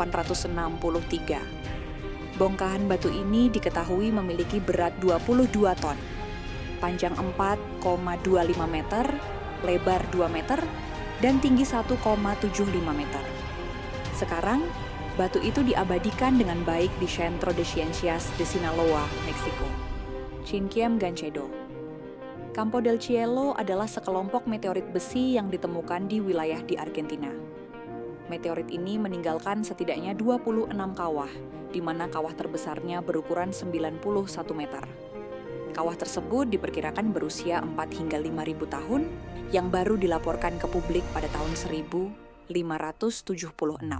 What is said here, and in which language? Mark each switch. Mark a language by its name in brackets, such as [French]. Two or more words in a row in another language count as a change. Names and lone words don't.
[Indonesian] Bongkahan batu ini diketahui memiliki berat 22 ton, panjang 4,25 meter, lebar 2 meter, dan tinggi 1,75 meter. Sekarang, batu itu diabadikan dengan baik di Centro de Ciencias de Sinaloa, Meksiko. Chinquiam Gancedo. Campo del Cielo adalah sekelompok meteorit besi yang ditemukan di wilayah di Argentina. Meteorit ini meninggalkan setidaknya 26 kawah, di mana kawah terbesarnya berukuran 91 meter. Kawah tersebut diperkirakan berusia 4 hingga 5.000 tahun, yang baru dilaporkan ke publik pada tahun 1576.